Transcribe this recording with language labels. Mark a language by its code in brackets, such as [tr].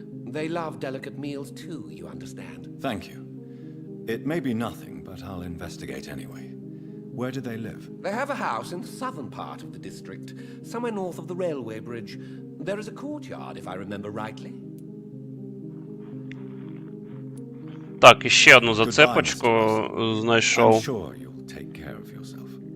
[en] They love delicate meals too, you understand. Thank you. It may be nothing, but I'll investigate anyway. Where do they live? They have a house in the southern part of the district, somewhere north of the railway bridge. There is a courtyard, if I remember rightly. [uk] Так, іще одну зацепочку знайшов. [en] I'm sure you'll take care of yourself.